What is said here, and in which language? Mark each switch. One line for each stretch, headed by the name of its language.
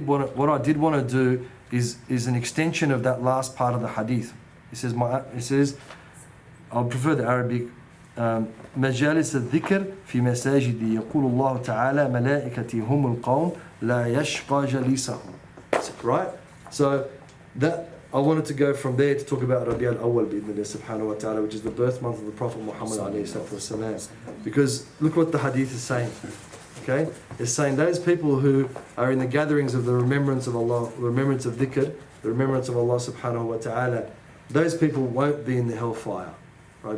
English: what I did want to do is an extension of that last part of the hadith. It says, I prefer the Arabic.
Arabic: مجالس الذكر في مساجدي يقول الله تعالى ملائكتي هم القوم لا يشقى جليسهم.
English: Right? So that I wanted to go from there to talk about Rabi al-Awwal bi-idhnillah subhanahu wa ta'ala, which is the birth month of the Prophet Muhammad alayhi salatu wasalam. Because look what the hadith is saying. Okay? It's saying those people who are in the gatherings of the remembrance of Allah, the remembrance of dhikr, the remembrance of Allah subhanahu wa ta'ala, those people won't be in the hellfire. Right?